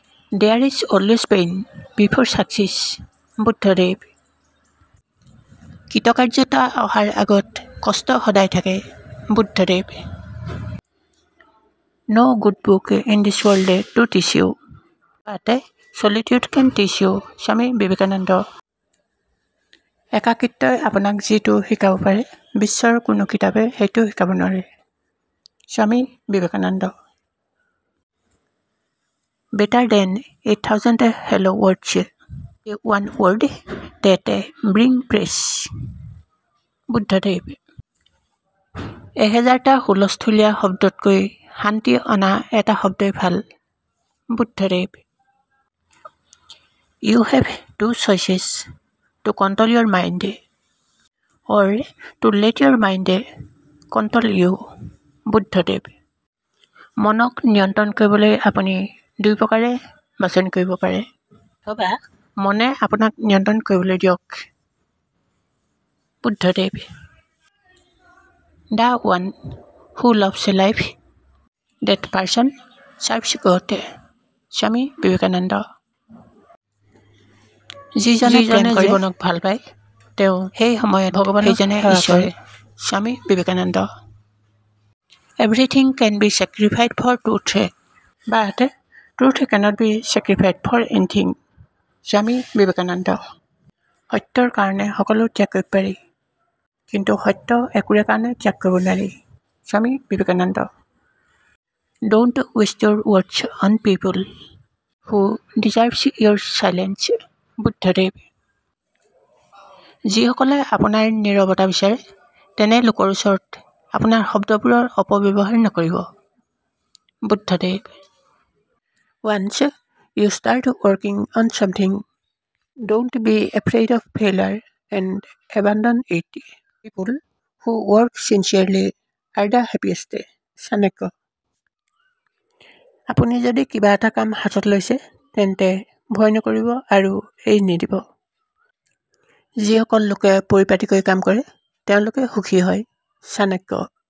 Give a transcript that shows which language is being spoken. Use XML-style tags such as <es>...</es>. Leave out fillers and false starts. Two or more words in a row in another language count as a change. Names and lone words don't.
<en>There is always pain before success,</en> <as>বুদ্ধদেৱ। কৃতকাৰ্যতা অহাৰ আগত কষ্ট সদায় থাকে, বুদ্ধদেৱ।</as> <en>No good book in this world to teach you, but solitude can teach you,</en> <as>স্বামী বিবেকানন্দ। একাকিত্বই আপোনাক যিটো শিকাব পাৰে, বিশ্বৰ কোনো কিতাপে সেইটো শিকাব নোৱাৰে, স্বামী বিবেকানন্দ।</as> <en>Better than 1,000 hello words, one word that bring praise,</en> <as>বুদ্ধদেৱ। 1000টা হুলস্থুলীয়া শব্দতকৈ শান্তি অনা এটা শব্দই ভাল, বুদ্ধদেৱ।</as> <en>You have two choices, to control your mind or to let your mind control you,</en> <as>বুদ্ধদেৱ। মনক নিয়ন্ত্ৰণ কৰিবলৈ আপুনি দুই প্ৰকাৰে বাছনি কৰিব পাৰে, অথবা মনে আপোনাক নিয়ন্ত্ৰণ কৰিবলৈ দিয়ক, বুদ্ধদেৱ।</as> <en>The one who loves life, that person serves God,</en> <as>স্বামী বিবেকানন্দ। যিজনে জীৱনক ভাল পায় তেওঁ সেই সময়ত ভগৱানক ঈশ্বৰ, স্বামী বিবেকানন্দ।</as> <en>Everything can be sacrificed for truth, but truth cannot be sacrificed for anything,</en> <as>স্বামী বিবেকানন্দ। সত্যৰ কাৰণে সকলো ত্যাগ কৰিব পাৰি, কিন্তু সত্য একোৰে কাৰণে ত্যাগ কৰিব নোৱাৰি, স্বামী বিবেকানন্দ।</as> <en>Don't waste your words on people who deserves your silence,</en> <as>বুদ্ধদেৱ। যিসকলে আপোনাৰ নীৰৱতা বিচাৰে তেনে লোকৰ ওচৰত আপোনাৰ শব্দবোৰৰ অপব্যৱহাৰ নকৰিব, বুদ্ধদেৱ।</as> <en>Once you start working on something, don't be afraid of failure and abandon it. People who work sincerely are the happiest,</en> <as>চাণক্য। আপুনি যদি কিবা এটা কাম হাতত লৈছে তেন্তে ভয় নকৰিব আৰু এৰি নিদিব। যিসকল লোকে পৰিপাটিকৈ কাম কৰে তেওঁলোকে সুখী হয়, চাণক্য।</as>